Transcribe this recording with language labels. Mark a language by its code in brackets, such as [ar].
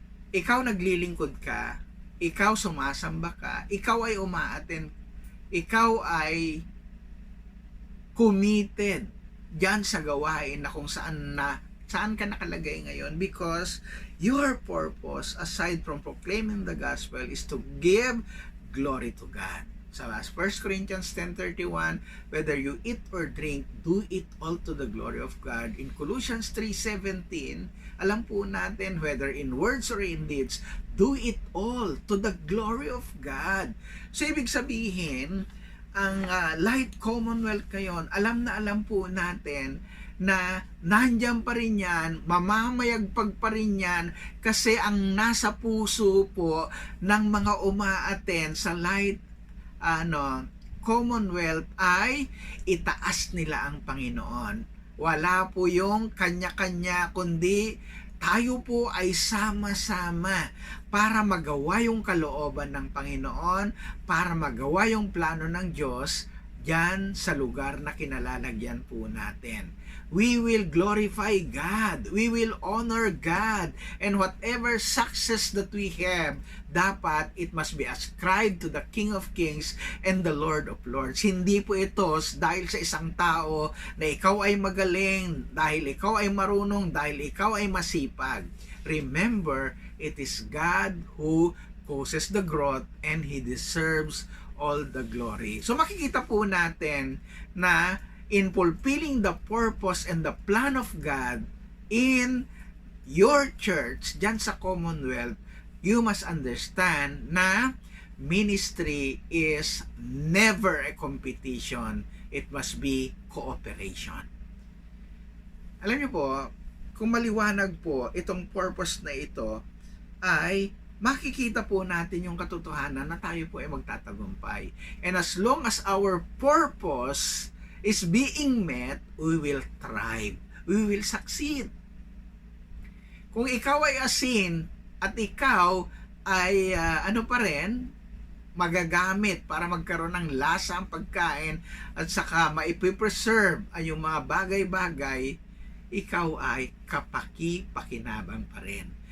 [tl] Ikaw naglilingkod ka, ikaw sumasamba ka, ikaw ay umaattend, ikaw ay committed diyan sa gawain na kung saan ka nakalagay ngayon, [en] because your purpose aside from proclaiming the gospel is to give glory to God. Sa 1 Corinthians 10:31, whether you eat or drink, do it all to the glory of God. In Colossians 3:17, [tl] alam po natin, [en] whether in words or in deeds, do it all to the glory of God. [tl] So, ibig sabihin, ang Light Commonwealth ngayon, alam na alam po natin na nandiyan pa rin yan, mamamayagpag pa rin yan, kasi ang nasa puso po ng mga umaattend sa Light Commonwealth ay itaas nila ang Panginoon. Wala po yung kanya-kanya, kundi tayo po ay sama-sama para magawa yung kalooban ng Panginoon, para magawa yung plano ng Diyos diyan sa lugar na kinalalagyan po natin. [en] We will glorify God. We will honor God. And whatever success that we have, [tl] dapat [en] it must be ascribed to the King of Kings and the Lord of Lords. [tl] Hindi po ito dahil sa isang tao na ikaw ay magaling, dahil ikaw ay marunong, dahil ikaw ay masipag. [en] Remember, it is God who causes the growth and He deserves all the glory. [tl] So makikita po natin na [en] in fulfilling the purpose and the plan of God in your church, dyan sa Commonwealth, you must understand na ministry is never a competition. It must be cooperation. [tl] Alam niyo po, kung maliwanag po itong purpose na ito, ay makikita po natin yung katotohanan na tayo po ay magtatagumpay. [en] And as long as our purpose is being met, we will thrive. We will succeed. [tl] Kung ikaw ay asin at ikaw ay pa rin, magagamit para magkaroon ng lasa ang pagkain at saka maipipreserve ay yung mga bagay-bagay, ikaw ay kapaki-pakinabang pa rin.